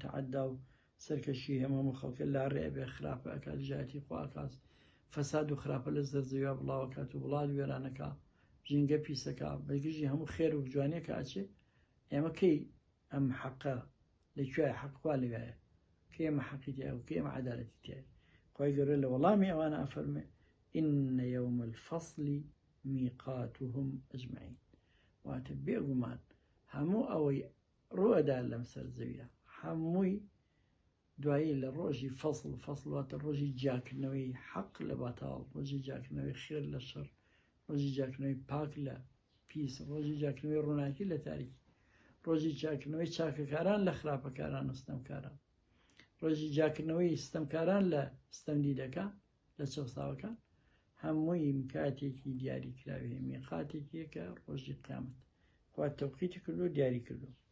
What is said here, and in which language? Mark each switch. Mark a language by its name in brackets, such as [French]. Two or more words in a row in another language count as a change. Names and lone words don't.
[Central Kurdish] تەعەدا و سەرکەشی هەموو خەڵکە لا ڕێبێ خراپە ئەکات ژاتی خوا ئەکات فەساد و خراپە لە زەرزەویە بڵاوەکات و وڵات وێرانەکە ژینگە پیسەکە بەگژی هەموو خێر و جوانێکە ئاچێ ئێمە کەی ئەم حەقە لەکوێ حەقوا لەوایە کە ئێمە حەقی تایە و کە ئێمە عەدالەتی تایە خوای گەورە لە وەڵامی ئەوانە ئەفەرمێ [Arabic] إن يوم الفصل ميقاتهم أجمعين [Central Kurdish] واتە بێگومان هەموو ئەوەی ڕوئەدا لەم سەرزەویە هەمووی دوایی لە ڕۆژی فەصل واتە ڕۆژی جاکردنەوەی حەق لە باتاڵ ڕۆژی جاکردنەوەی خێر لە شەڕ ڕۆژی جاکردنەوەی پاک لە پیس ڕۆژی جاکردنەوەی ڕووناکی لە تاریکی ڕۆژی جاکردنەوەی چاکەکاران لە خراپەکاران و ستەمکاران ڕۆژی جاکردنەوەی ستەمکاران لە ستەمدیدەکان لە چەساوەکان هەمووی کاتێکی دیاری کراوی میقاتێکیەکە ڕۆژی قیامەت خوا تەوقیتی کردو دیاری کردو